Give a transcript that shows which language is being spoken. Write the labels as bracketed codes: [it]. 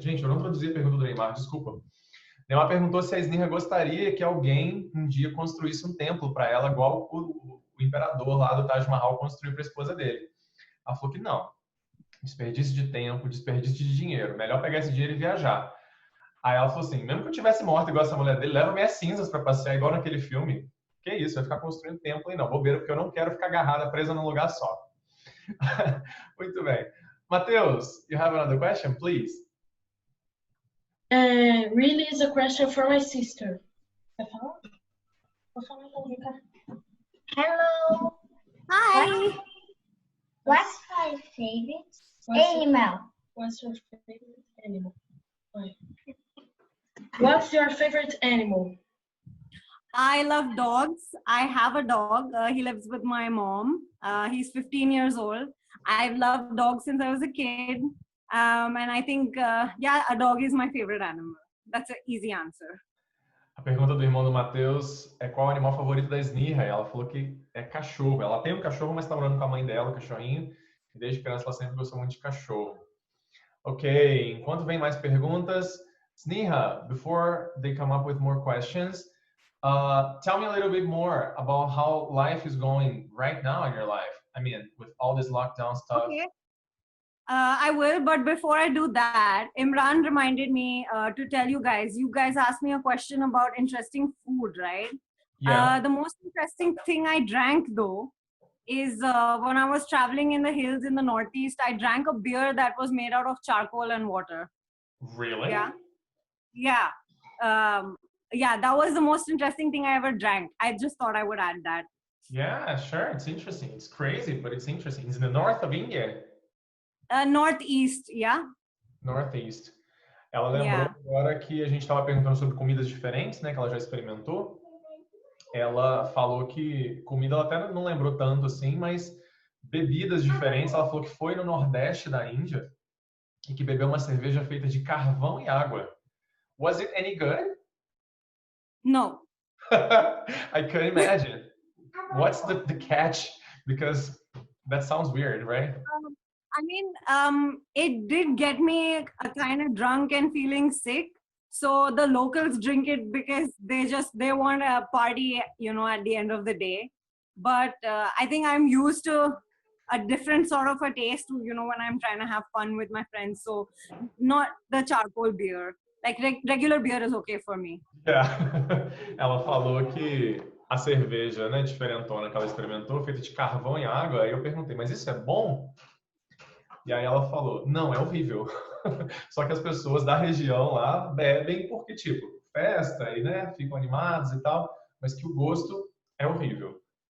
[pt] Gente, eu não traduzi a pergunta do Neymar, desculpa. Neymar perguntou se a Sneha gostaria que alguém um dia construísse um templo para ela, igual o imperador lá do Taj Mahal construiu para a esposa dele. Ela falou que não. Desperdício de tempo, desperdício de dinheiro. Melhor pegar esse dinheiro e viajar. Aí ela falou assim, mesmo que eu tivesse morto igual essa mulher dele, leva minhas cinzas para passear igual naquele filme. Que isso, vai ficar construindo templo aí não. Bobeira, porque eu não quero ficar agarrada, presa num lugar só. Muito bem. [en] Matheus, you have another question, please? Really is a question for my sister. [pt] Quer falar? Vou falar então, vem cá. [en] Hello. Hi. What's my favorite animal? What's your favorite animal? What's your favorite animal? I love dogs. I have a dog. He lives with my mom. He's 15 years old. I've loved dogs since I was a kid. And I think, a dog is my favorite animal. That's an easy answer. [pt] A pergunta do irmão do Matheus é qual o animal favorito da Sneha? Ela falou que é cachorro. Ela tem um cachorro, mas está morando com a mãe dela, o cachorrinho. E desde criança ela sempre gostou muito de cachorro. Ok, enquanto vem mais perguntas, [en] Sneha, before they come up with more questions, tell me a little bit more about how life is going right now in your life. I mean, with all this lockdown stuff. Okay. I will, but before I do that, Imran reminded me to tell you guys asked me a question about interesting food, right? Yeah. The most interesting thing I drank though is when I was traveling in the hills in the Northeast, I drank a beer that was made out of charcoal and water. Really? Yeah. That was the most interesting thing I ever drank. I just thought I would add that. Yeah, sure. It's interesting. It's crazy, but it's interesting. It's in the north of India. Northeast, yeah. [pt] Northeast. Ela lembrou [en] Yeah. [pt] agora que a gente estava perguntando sobre comidas diferentes, né? Que ela já experimentou. Ela falou que comida ela até não lembrou tanto assim, mas bebidas diferentes. Ela falou que foi no Nordeste da Índia e que bebeu uma cerveja feita de carvão e água. [en] Was it any good? No. I could imagine. What's the catch? Because that sounds weird, right? I mean, it did get me a kind of drunk and feeling sick. So the locals drink it because they want a party, you know, at the end of the day. But I think I'm used to a different sort of a taste, you know, when I'm trying to have fun with my friends. So not the charcoal beer. Like regular beer is okay for me. Yeah. [pt] Ela falou que a cerveja, né, diferentona que ela experimentou, feita de carvão e água. Aí eu perguntei, mas isso é bom? E aí ela falou, não, é horrível. Só que as pessoas da região lá bebem porque, tipo, festa e, né, ficam animados e tal, mas que o gosto é horrível.